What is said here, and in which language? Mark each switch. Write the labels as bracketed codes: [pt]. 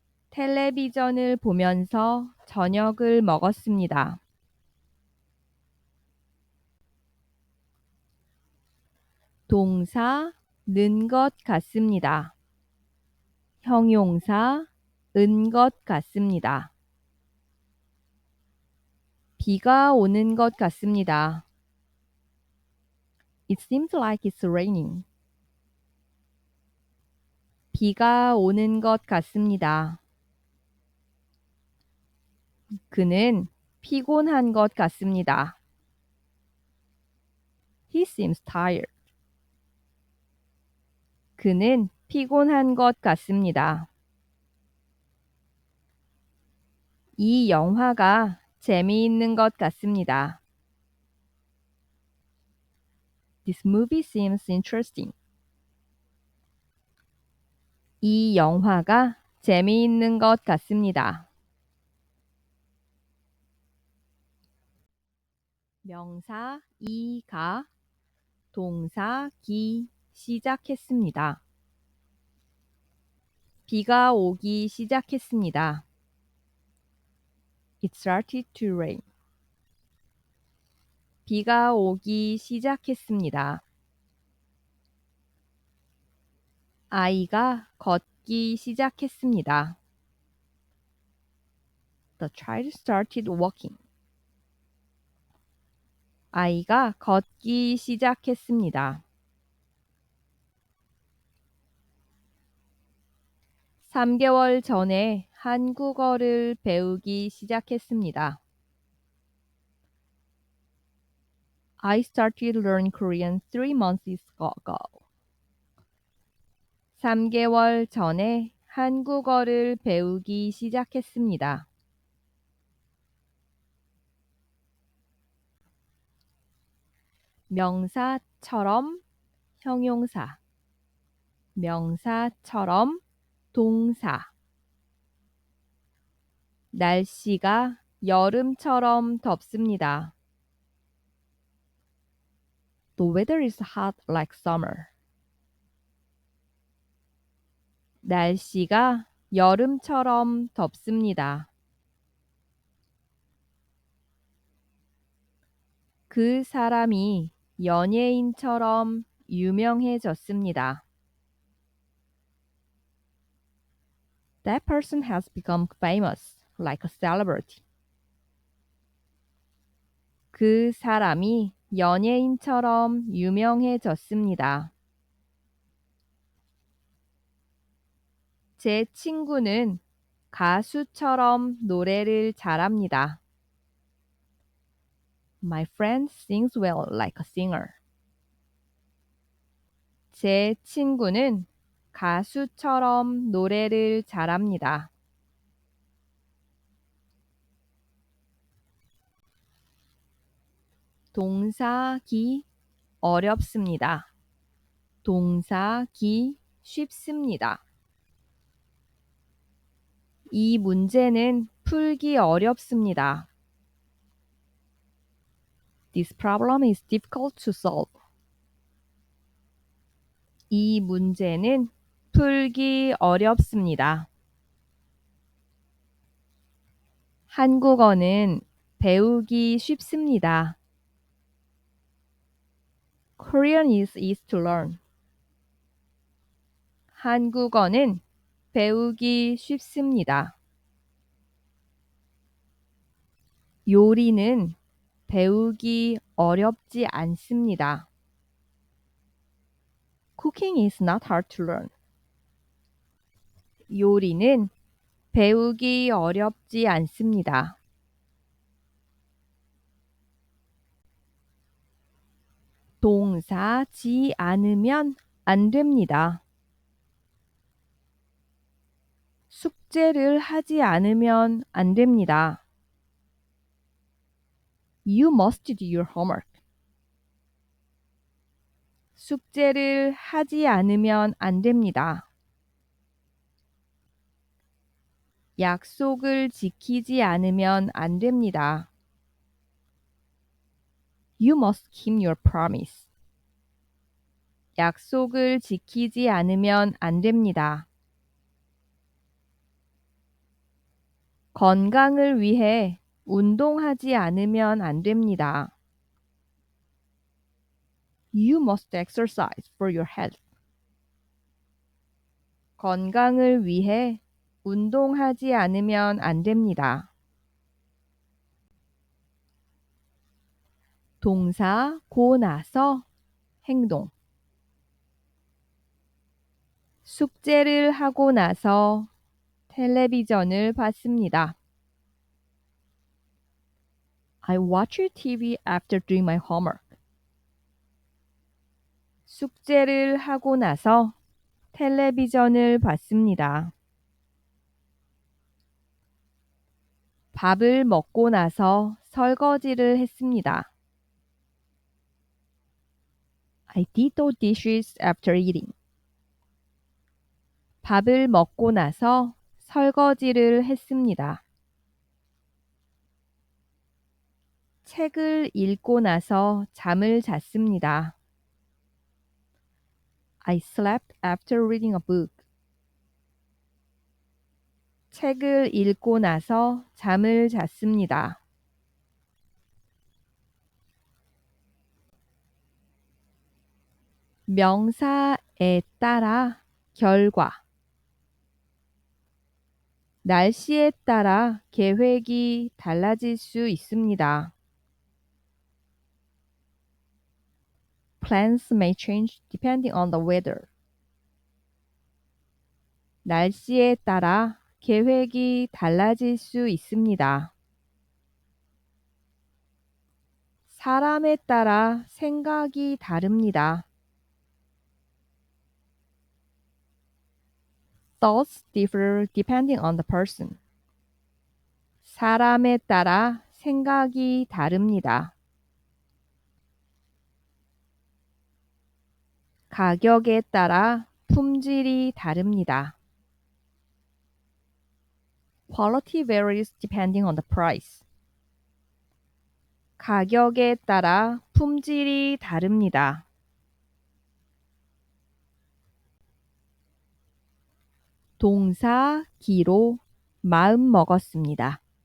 [ko] 텔레비전을 보면서 저녁을 먹었습니다. 동사, 는 것 같습니다. 형용사, 은 것 같습니다. 비가 오는 것 같습니다. [en] It seems like it's raining. [ko] 비가 오는 것 같습니다. 그는 피곤한 것 같습니다. [en] He seems tired. [ko] 그는 피곤한 것 같습니다. 이 영화가 재미있는 것 같습니다. [en] This movie seems interesting. [ko] 이 영화가 재미있는 것 같습니다. 명사 이가 동사 기 시작했습니다. 비가 오기 시작했습니다. [en] It started to rain. [ko] 비가 오기 시작했습니다. 아이가 걷기 시작했습니다. [en] The child started walking. [ko] 아이가 걷기 시작했습니다. 3개월 전에 한국어를 배우기 시작했습니다. [en] I started learning Korean 3 months ago. [ko] 3개월 전에 한국어를 배우기 시작했습니다. 명사처럼 형용사, 명사처럼 동사. 날씨가 여름처럼 덥습니다. [en] The weather is hot like summer. [ko] 날씨가 여름처럼 덥습니다. 그 사람이 연예인처럼 유명해졌습니다. [en] That person has become famous, like a celebrity. [ko] 그 사람이 연예인처럼 유명해졌습니다. 제 친구는 가수처럼 노래를 잘합니다. [en] My friend sings well like a singer. [ko] 제 친구는 가수처럼 노래를 잘합니다. 동사기 어렵습니다. 동사기 쉽습니다. 이 문제는 풀기 어렵습니다. [en] This problem is difficult to solve. [ko] 이 문제는 풀기 어렵습니다. 한국어는 배우기 쉽습니다. [en] Korean is easy to learn. [ko] 한국어는 배우기 쉽습니다. 요리는 배우기 어렵지 않습니다. [en] Cooking is not hard to learn. [ko] 요리는 배우기 어렵지 않습니다. 동사지 않으면 안 됩니다. 숙제를 하지 않으면 안 됩니다. [en] You must do your homework. [ko] 숙제를 하지 않으면 안 됩니다. 약속을 지키지 않으면 안 됩니다. [en] You must keep your promise. [ko] 약속을 지키지 않으면 안 됩니다. 건강을 위해 운동하지 않으면 안 됩니다. [en] You must exercise for your health. [ko] 건강을 위해 운동하지 않으면 안 됩니다. 동사 고 나서 행동. 숙제를 하고 나서 텔레비전을 봤습니다. [en] I watched TV after doing my homework. [ko] 숙제를 하고 나서 텔레비전을 봤습니다. 밥을 먹고 나서 설거지를 했습니다. [en] I did the dishes after eating. [ko] 밥을 먹고 나서 설거지를 했습니다. 책을 읽고 나서 잠을 잤습니다. [en] I slept after reading a book. [ko] 책을 읽고 나서 잠을 잤습니다. 명사에 따라 결과. 날씨에 따라 계획이 달라질 수 있습니다. [en] Plans may change depending on the weather. [ko] 날씨에 따라 계획이 달라질 수 있습니다. 사람에 따라 생각이 다릅니다. [en] Thoughts differ depending on the person. [ko] 사람에 따라 생각이 다릅니다. 가격에 따라 품질이 다릅니다. [en] Quality varies depending on the price. [ko] 가격에 따라 품질이 다릅니다. 동사 기로 마음 먹었습니다.